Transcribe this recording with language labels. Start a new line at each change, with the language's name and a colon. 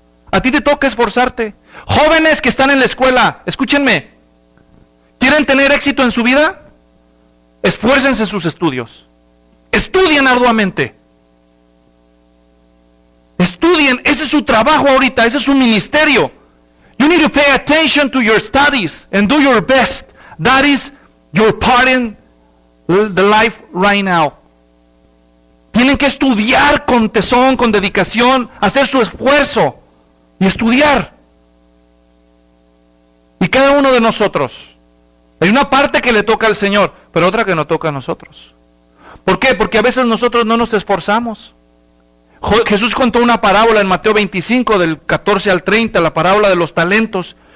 Spanish: A ti te toca esforzarte. Jóvenes que están en la escuela, escúchenme. ¿Quieren tener éxito en su vida? Esfuércense en sus estudios. Estudien arduamente. Estudien, ese es su trabajo ahorita, ese es su ministerio.
English: You need to pay attention to your studies and do your best. That is your part in the life right now.
Spanish: Tienen que estudiar con tesón, con dedicación, hacer su esfuerzo y estudiar. Y cada uno de nosotros, hay una parte que le toca al Señor, pero otra que no toca a nosotros. ¿Por qué? Porque a veces nosotros no nos esforzamos. Jesús contó una parábola en Mateo 25, del 14 al 30, la parábola de los talentos.